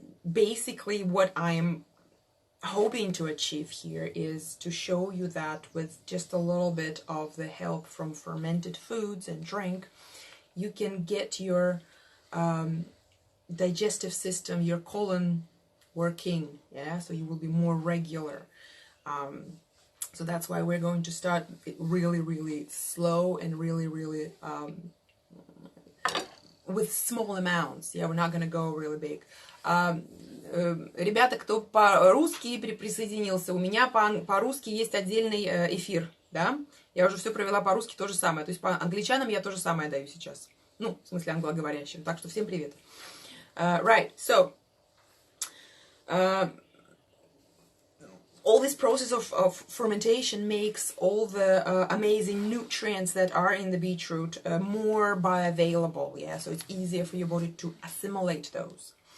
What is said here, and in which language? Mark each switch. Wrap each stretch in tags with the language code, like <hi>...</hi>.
<en>Basically what I'm hoping to achieve here is to show you that with just a little bit of the help from fermented foods and drink, you can get your digestive system, your colon working, yeah, so you will be more regular. So that's why we're going to start really slow and really with small amounts. Yeah, we're not going to go really big.</en> <ru>Ребята, кто по-русски присоединился, у меня по-русски есть отдельный эфир, да? Я уже все провела по-русски, то же самое. То есть по англичанам я то же самое даю сейчас. Ну, в смысле англоговорящим. Так что всем привет.</ru> <en>Right, so all this process of fermentation makes all the amazing nutrients that are in the beetroot more bioavailable, yeah, so it's easier for your body to assimilate those.</en>